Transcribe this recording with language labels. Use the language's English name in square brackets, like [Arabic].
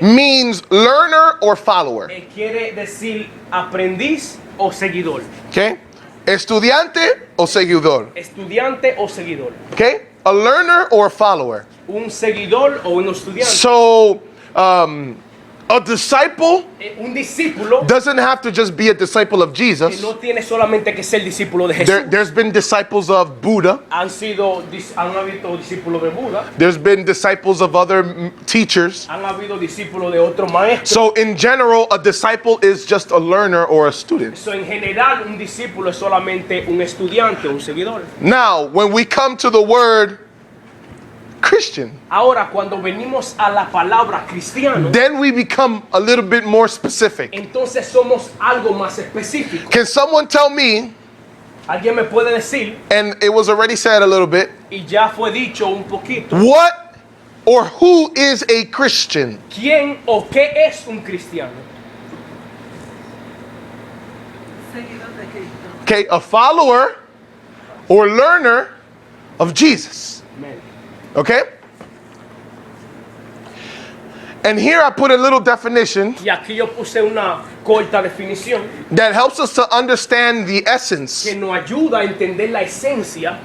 [English] means learner or follower. [Spanish] quiere decir aprendiz o seguidor. Okay? Estudiante o seguidor. Estudiante o seguidor. [English] Okay? A learner or a follower. [Spanish] Un seguidor o un estudiante. [English] So, a disciple [Spanish] Un discípulo [English] doesn't have to just be a disciple of [Spanish] que [English] Jesus. [Spanish] no tiene solamente que ser discípulo de Jesús. [English] There's been disciples of Buddha. [Spanish] Han habido discípulos de Buda, [English] There's been disciples of other teachers. [Spanish] han habido discípulos de otros maestros. [English] So, in general, a disciple is just a learner or a student. [Spanish] So, en general, un discípulo es solamente un estudiante, un seguidor. [English] Now, when we come to the word Christian, [Spanish] Ahora, cuando venimos a la palabra cristiano, [English] then we become a little bit more specific. [Spanish] entonces somos algo más específico. [English] Can someone tell me, [Spanish] Alguien me puede decir, [English] and it was already said a little bit, [Spanish] y ya fue dicho un poquito, [English] what or who is a Christian? [Spanish] ¿quién o qué es un cristiano? Seguidor de Cristo. [English] Okay, a follower or learner of Jesus. [Spanish] Amén. [English] Okay? And here I put a little definition [Spanish] Y aquí yo puse una corta definición [English] that helps us to understand the essence [Spanish] que nos ayuda a entender la esencia